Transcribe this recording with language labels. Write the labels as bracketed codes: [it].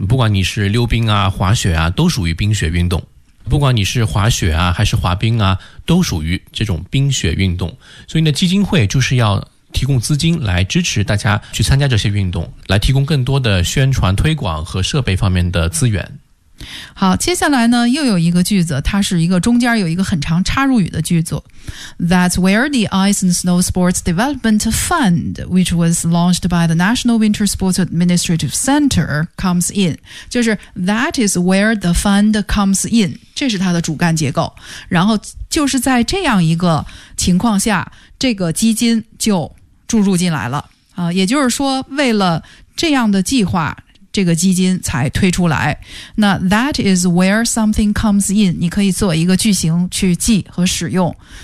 [zh] 不管你是溜冰啊、滑雪啊，都属于冰雪运动。不管你是滑雪啊还是滑冰啊，都属于这种冰雪运动。所以呢，基金会就是要提供资金来支持大家去参加这些运动，来提供更多的宣传推广和设备方面的资源。好，接下来呢又有一个句子，它是一个中间有一个很长插入语的句子。 [en] That's where the Ice and Snow Sports Development Fund, which was launched by the National Winter Sports Administrative Center, comes in. [zh] 就是 [en] that is where the fund comes in. [zh] 这是它的主干结构。然后就是在这样一个情况下，这个基金就注入进来了。也就是说为了这样的计划，这个基金才推出来。那 [en] that is where something comes in, [zh] 你可以做一个句型去记和使用。